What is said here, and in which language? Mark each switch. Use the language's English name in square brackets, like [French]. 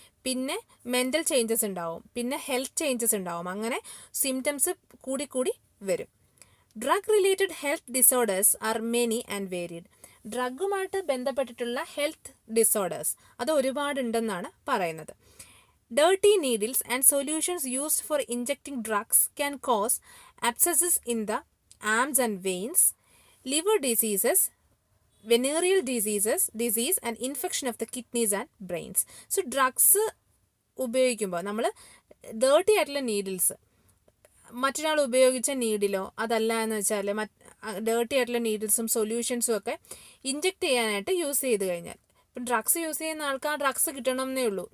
[Malayalam] പിന്നെ mental changes ഉണ്ടാവും, പിന്നെ ഹെൽത്ത് ചേഞ്ചസ് ഉണ്ടാവും. അങ്ങനെ സിംറ്റംസ് കൂടി വരും. [English] Drug related health disorders are many and varied. [Malayalam] ഡ്രഗുമായിട്ട് ബന്ധപ്പെട്ടിട്ടുള്ള ഹെൽത്ത് ഡിസോർഡേഴ്സ് അത് ഒരുപാടുണ്ടെന്നാണ് പറയുന്നത്. [English] Dirty needles and solutions used for injecting drugs can cause abscesses in the arms and veins, liver diseases, venereal disease and infection of the kidneys and brains. So drugs [Malayalam] ഉപയോഗിക്കുമ്പോൾ നമ്മൾ dirty ആയിട്ടുള്ള needles, മറ്റൊരാൾ ഉപയോഗിച്ച നീഡിലോ അതല്ല എന്ന് വെച്ചാൽ dirty ആയിട്ടുള്ള നീഡിൽസും സൊല്യൂഷൻസും ഒക്കെ ഇഞ്ചെക്ട് ചെയ്യാനായിട്ട് യൂസ് ചെയ്ത് കഴിഞ്ഞാൽ, ഇപ്പം ഡ്രഗ്സ് യൂസ് ചെയ്യുന്ന ആൾക്ക് ആ ഡ്രഗ്സ് കിട്ടണമെന്നേ ഉള്ളൂ.